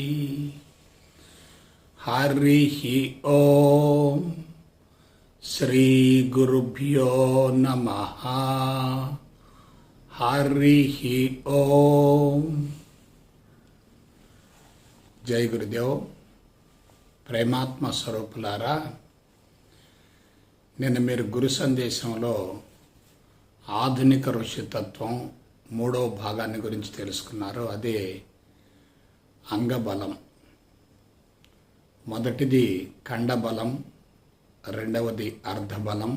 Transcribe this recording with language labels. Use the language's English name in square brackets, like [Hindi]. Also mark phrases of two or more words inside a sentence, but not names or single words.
[Sanskrit] हरिः ॐ श्री गुरुभ्यो नमः। हरिः ॐ। जय गुरुदेव। [Telugu] ప్రేమాత్మ స్వరూపులారా, నిన్న మీరు గురు సందేశంలో ఆధునిక ఋషితత్వం 3వ భాగాన్ని గురించి తెలుసుకున్నారు. అదే అంగబలం. మొదటిది ఖండబలం, రెండవది అర్ధబలం.